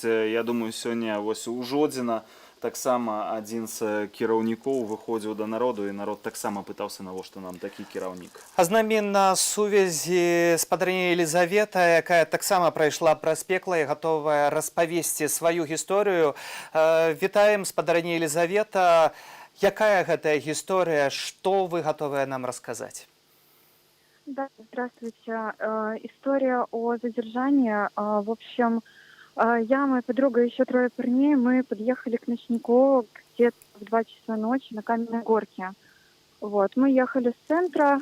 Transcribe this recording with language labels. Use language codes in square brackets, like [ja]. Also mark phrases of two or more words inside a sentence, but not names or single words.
[be] Я думаю, сёння вось у Жодзіна таксама адзін з кіраўнікоў выходзіў да народу, і народ таксама пытаўся, навошта нам такі кіраўнік. А з намі на сувязі спадарня Елізавета, якая таксама прайшла праз пекла і гатовая распавесці сваю гісторыю. Вітаем, спадарня Елізавета. Якая гэтая гісторыя, што вы [ru] готовы нам рассказать? Да, здравствуйте. История о задержании. В общем, я, моя подруга, еще 3 парней, мы подъехали к ночнику где-то в 2 часа ночи на Каменной горке. Вот, мы ехали с центра.